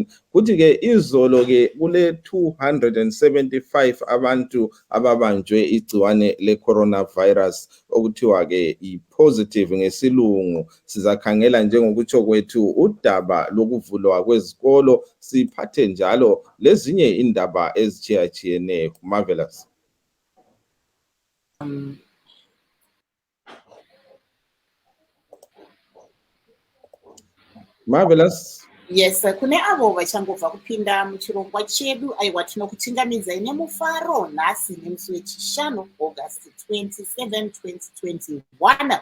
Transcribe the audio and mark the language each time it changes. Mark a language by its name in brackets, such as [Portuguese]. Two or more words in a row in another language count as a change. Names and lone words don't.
[North Ndebele] Kuthi ke izolo ke kule 275 abantu ababanjwe igciwane le coronavirus okuthiwa ke i-positive ngesilungu. Sizakhangela njengokutsho kwethu udaba lokuvulwa kwezikolo, siphathe njalo lezinye indaba ezichiyachiyeneyo. [English] Marvelous. Marvelous. [Shona] Yes, kune avo vachangobva kupinda muchirongwa chedu aiwa tinokuchingamidzai nemufaro nhasi nemusi wechishanu August 27, 2021.